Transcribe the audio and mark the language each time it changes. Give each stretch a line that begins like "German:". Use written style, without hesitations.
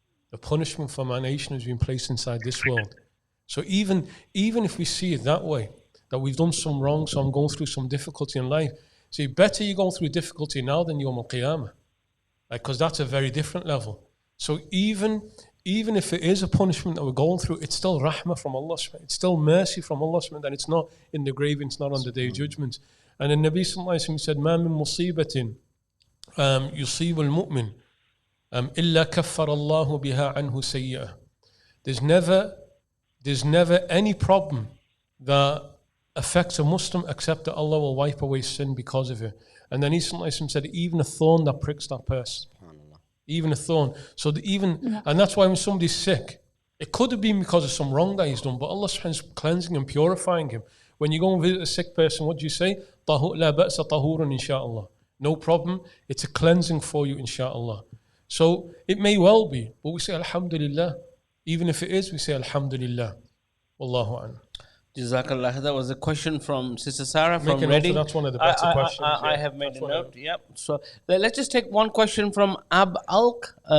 English: The punishment for my nation has been placed inside this world. So even if we see it that way, that we've done some wrong, so I'm going through some difficulty in life, see, better you're going through difficulty now than Yawm al-Qiyamah. Because that's a very different level. So even if it is a punishment that we're going through, it's still rahmah from Allah. It's still mercy from Allah. And it's not in the grave, it's not on the day of judgment. And then Nabi sallallahu alayhi wa sallam said,
Arabic: مَا مِن مُصِيبَةٍ يُصِيبُ الْمُؤْمِنِ إِلَّا كَفَّرَ اللَّهُ بِهَا عَنْهُ سَيِّئَةً.
English: There's never any problem that affects a Muslim except that Allah will wipe away sin because of it. And then he said, even a thorn that pricks that person. Even a thorn. So and that's why when somebody's sick, it could have been because of some wrong that he's done, but Allah is cleansing and purifying him. When you go and visit a sick person, what do you say?
Arabic: لَا بَأْسَ طَهُورٌ inshaAllah.
English: No problem. It's a cleansing for you, inshaAllah. So it may well be, but we say alhamdulillah. Even if it is, we say alhamdulillah. Wallahu a'lam. Jazakallah. That was a question from Sister Sarah from Reading. That's one of the better questions. I have made a note. Yep. So let's just take one question from Ab Alk.